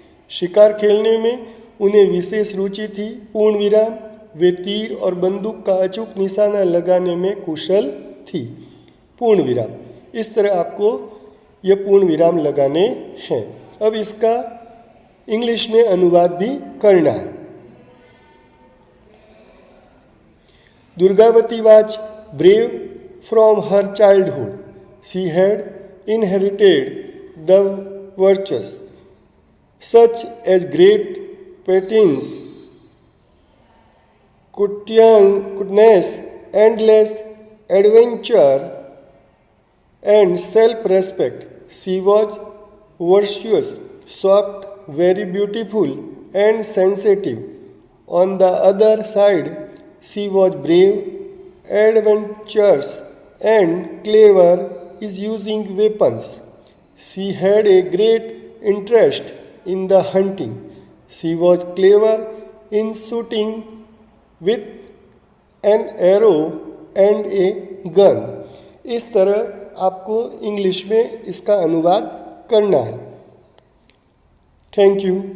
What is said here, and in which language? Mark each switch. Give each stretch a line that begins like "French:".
Hindi: शिकार खेलने में उन्हें विशेष रुचि थी, पूर्ण विराम। वे तीर और बंदूक का अचूक निशाना लगाने में कुशल थी, पूर्ण विराम। इस तरह आपको ये पूर्ण विराम लगाने हैं। अब इसका इंग्लिश में अनुवाद भी करना है।
English: Durgavati was brave from her childhood. She had inherited the virtues such as great patience, goodness, endless adventure, and self-respect. She was virtuous, soft, very beautiful, and sensitive. On the other side, she was brave, adventurous, and clever in using weapons. She had a great interest in the hunting. She was clever in shooting with an arrow and a gun.
Hindi: इस तरह आपको English में इसका अनुवाद करना है। Thank you.